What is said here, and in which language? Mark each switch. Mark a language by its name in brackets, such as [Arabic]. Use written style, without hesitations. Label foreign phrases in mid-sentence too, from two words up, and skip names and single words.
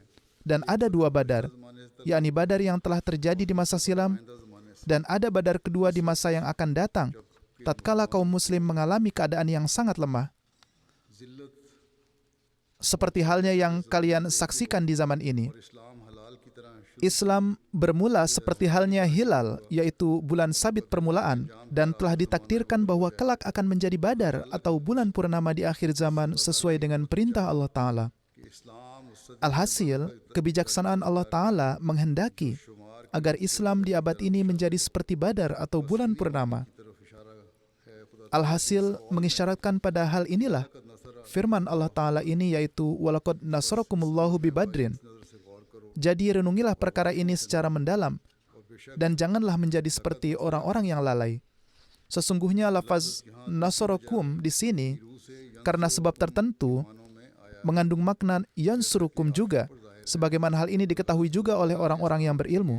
[Indonesian] Dan ada dua Badar, yakni Badar yang telah terjadi di masa silam, dan ada Badar kedua di masa yang akan datang, tatkala kaum muslim mengalami keadaan yang sangat lemah. Seperti halnya yang kalian saksikan di zaman ini. [Urdu] اسلام ہلال کی طرح [Indonesian] Islam bermula seperti halnya hilal, yaitu bulan sabit permulaan, dan telah ditakdirkan bahwa kelak akan menjadi badar atau bulan purnama di akhir zaman sesuai dengan perintah Allah Ta'ala. Alhasil, kebijaksanaan Allah Ta'ala menghendaki agar Islam di abad ini menjadi seperti badar atau bulan purnama. Alhasil, mengisyaratkan pada hal inilah firman Allah Ta'ala ini, yaitu [Arabic] ولقد نصركم الله ببدر. [Indonesian] Jadi renungilah perkara ini secara mendalam dan janganlah menjadi seperti orang-orang yang lalai. Sesungguhnya lafaz nasarakum di sini karena sebab tertentu mengandung makna yansurukum juga, sebagaimana hal ini diketahui juga oleh orang-orang yang berilmu.